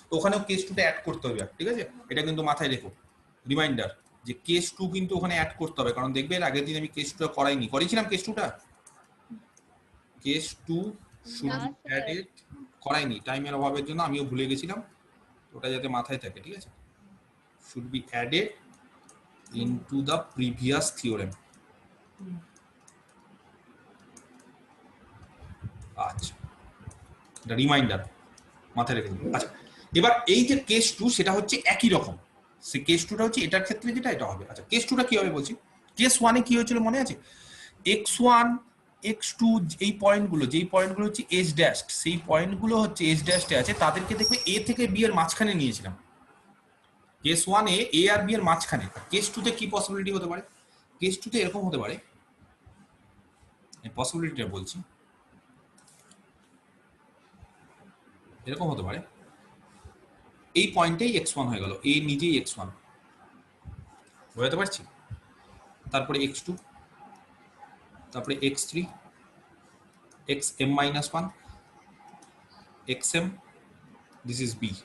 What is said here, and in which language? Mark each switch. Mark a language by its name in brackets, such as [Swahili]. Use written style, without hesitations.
[Bangla] তো ওখানেও কেস 2টা অ্যাড করতে হবে, ঠিক আছে? এটা কিন্তু মাথায় রেখো, রিমাইন্ডার, যে কেস 2 কিন্তু ওখানে অ্যাড করতে হবে, কারণ দেখবে এর আগের দিন আমি কেস 2টা করাইনি, করেছিলাম কেস 2টা, কেস 2 [English] should be added, [Bangla] করাইনি টাইমের অভাবের জন্য, আমিও ভুলে গেছিলাম, ওটা যাতে মাথায় থাকে, ঠিক আছে? [English] should be added into the previous theorem। [Bangla] আচ্ছা, এটা রিমাইন্ডার, মাথায় রেখে দিন। আচ্ছা, এবার এই যে কেস 2 সেটা হচ্ছে একই রকম, সে কেস 2টা হচ্ছে এটার ক্ষেত্রে যেটা এটা হবে। আচ্ছা, কেস 2টা কি হবে বলছি? কেস 1 এ কি হয়েছিল মনে আছে? x1 x2 এই পয়েন্টগুলো, যেই পয়েন্টগুলো হচ্ছে h ড্যাশ, সেই পয়েন্টগুলো হচ্ছে h ড্যাশে আছে, তাদেরকে দেখবে a থেকে b এর মাঝখানে নিয়েছিলাম। Case 1 A a আর b এর মাঝখানে। কেস 2 তে কি পসিবিলিটি হতে পারে? কেস 2 তে এরকম হতে পারে, এই পসিবিলিটিটা বলছি, এরকম হতে পারে, এই পয়েন্টেই x1 হয়ে গেল, a নিজেই x1, বুঝতে পারছি? তারপরে x2, তারপরে x3, xm-1, xm, [English] This is b।